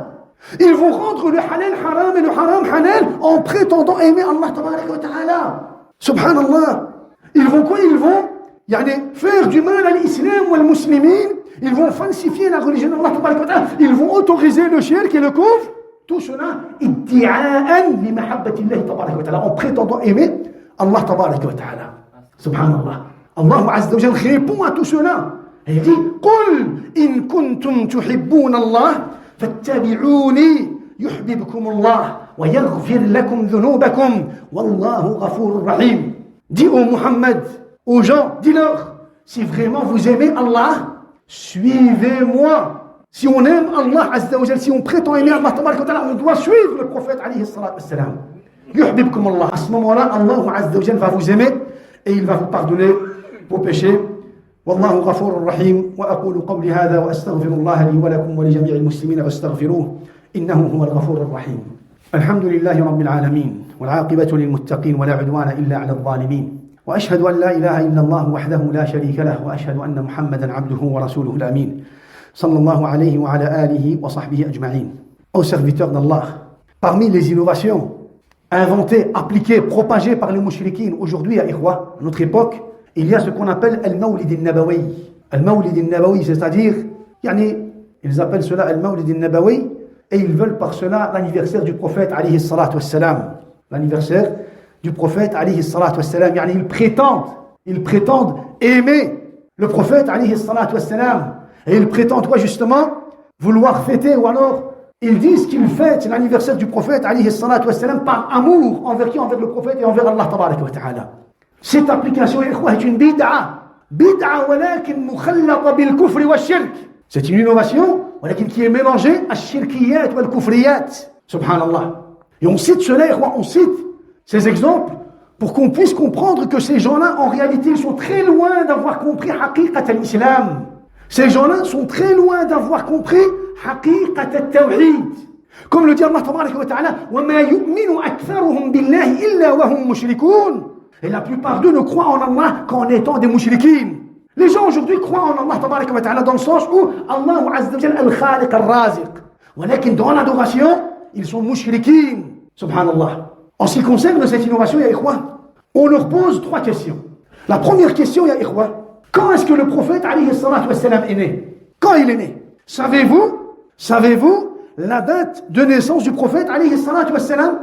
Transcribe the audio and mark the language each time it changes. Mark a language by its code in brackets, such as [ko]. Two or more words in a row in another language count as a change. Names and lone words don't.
[fr] Ils vont rendre le [ar] حلال حرام [fr] et le [ar] حرام حلال [fr] en prétendant aimer [ar] الله تبارك وتعالى. [fr] Subhanallah. Ils vont quoi? Ils vont faire du mal à l'islam ou aux musulmans. Ils vont falsifier la religion d' [ar] الله تبارك وتعالى. [fr] Ils vont autoriser le shirk et le kufr. Tout cela, [ar] ادعاءً لمحبة الله تبارك وتعالى, [fr] en prétendant aimer [ar] الله تبارك وتعالى. [fr] Subhanallah. [ar] الله عز وجل [fr] répond à tout cela. Et il dit, [ar] قل إن كنتم تحبون الله فاتبعوني يحببكم الله ويغفر لكم ذنوبكم والله غفور رحيم. [fr] Dis au Muhammad, aux gens, dis-leur, si vraiment vous aimez Allah, suivez-moi. Si on aime [ar] الله عز وجل, [fr] si on prétend aimer [ar] الله تبارك وتعالى, [fr] on doit suivre le prophète [ar] عليه الصلاة والسلام. يحببكم الله. [fr] À ce moment-là, [ar] الله عز وجل [fr] va vous aimer et il va vous pardonner vos péchés. [ar] والله غفور رحيم وأقول قولي هذا وأستغفر الله لي ولكم ولجميع المسلمين فاستغفروه إنه هو الغفور الرحيم. الحمد لله رب العالمين والعاقبة للمتقين ولا عدوان إلا على الظالمين. وأشهد أن لا إله إلا الله وحده لا شريك له وأشهد أن محمدا عبده ورسوله الأمين صلى الله عليه وعلى آله وصحبه أجمعين. [fr] Aux serviteurs d'Allah, parmi les innovations inventées, appliquées, propagées par les mouchriquines aujourd'hui à Ikhwa, à notre époque, il y a ce qu'on appelle Al-Mawlid al-Nabawi. Al-Mawlid al-Nabawi, c'est-à-dire, ils appellent cela Al-Mawlid al-Nabawi et ils veulent par cela l'anniversaire du prophète [ar] عليه الصلاة والسلام. [fr] L'anniversaire du prophète [ar] عليه الصلاة والسلام. [fr] Ils prétendent aimer le prophète [ar] عليه الصلاة والسلام. [fr] Et ils prétendent quoi justement? Vouloir fêter, ou alors ils disent qu'ils fêtent l'anniversaire du prophète [ar] عليه الصلاة والسلام [fr] par amour envers qui? Envers le prophète et envers [ar] الله تبارك وتعالى. [fr] Cette application est une bid'a. [ar] بدعة ولكن مخلطة بالكفر وشرك. [fr] C'est une innovation walakin qui est mélangée à [ar] شركيات والكفريات. [fr] Subhanallah. Et on cite cela, on cite ces exemples pour qu'on puisse comprendre que ces gens-là, en réalité, ils sont très loin d'avoir compris [ar] حقيقة الإسلام. [fr] Ces gens-là sont très loin d'avoir compris [ar] حقيقة التوحيد. [fr] Comme le dit [ar] الله تبارك وتعالى, وَمَا يُؤْمِنُ أَكْثَرُهُمْ بِاللَّهِ إِلَّا وَهُمْ مُشْرِكُونَ. [fr] Et la plupart d'eux ne croient en Allah qu'en étant des mushrikines. Les gens aujourd'hui croient en [ar] الله تبارك وتعالى [fr] dans le sens où [ar] الله عز وجل الخالق الرازق. [fr] ولكن dans l'adoration, ils sont mushrikines. Subhanallah. En ce qui concerne cette innovation, [ar] يا إخوة, [fr] on leur pose 3 questions. La première question, [ar] يا إخوة, [fr] quand est-ce que le prophète [ar] عليه الصلاة والسلام [fr] est né? Quand il est né? Savez-vous la date de naissance du prophète [ar] عليه الصلاة والسلام?